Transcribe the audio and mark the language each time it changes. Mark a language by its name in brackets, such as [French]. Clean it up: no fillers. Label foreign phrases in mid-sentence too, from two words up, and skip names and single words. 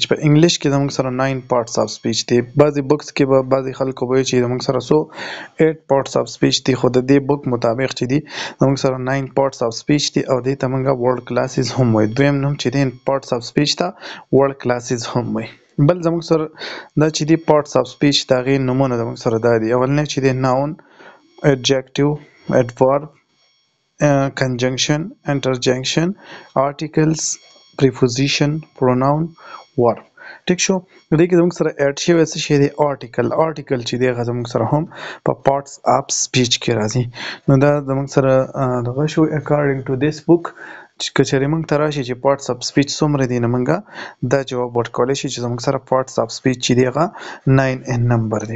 [Pashto] په انګلیش کې زموږ سره 9 [English] parts of speech [Pashto] دی. بعضې بکس کې به بعضې خلکو به وایي چې زموږ سره 8 [English] parts of speech [Pashto] دی، خو د دې بک مطابق چې دی زموږ سره 9 [English] parts of speech [Pashto] دی او دې ته موږ [English] word classes [Pashto] هم وایو. دویم نوم چې دی [English] parts of speech [Pashto] ته [English] word classes [Pashto] هم وایي. بل زموږ سره دا چې دی [English] parts of speech [Pashto] د هغې نومونه زموږ سره دا دي. اولنی چې دی [English] ناون، adjective, adverb, conjunction, interjection, articles, preposition, pronoun, verb. [Pashto] ټیک شو. دې کې زموږ سره اډ شوی څه شی دی؟ آرټیکل. آرټیکل چې دی هغه زموږ سره هم په [English] parts of speech [Pashto] کې راځي. نو دا زموږ سره دغه شو [English] according to this book. [Pashto] که چېرې موږ ته راشي چې [English] parts of speech [Pashto] څومره دي، نو موږ دا جواب ورکولی شي چې زموږ سره [English] parts of speech [Pashto] چې دی هغه 9 [English] in number [Pashto] دی.